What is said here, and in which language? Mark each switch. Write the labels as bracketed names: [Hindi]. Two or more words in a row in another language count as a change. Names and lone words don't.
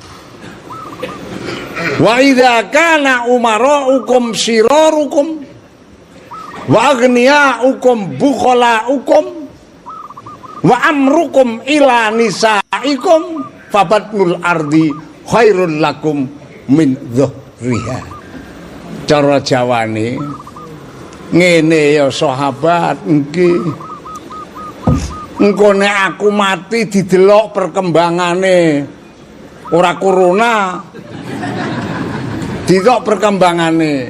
[Arabic] وإذا كان أمراؤكم شراركم وأغنياؤكم بخلاءكم وأموركم إلى نسائكم فبطن الأرض خير لكم من ظهرها. [Javanese] Cara Jawane ngene ya sahabat, nggih. Engko nek aku mati didelok perkembangane, ora corona. Didelok perkembangane.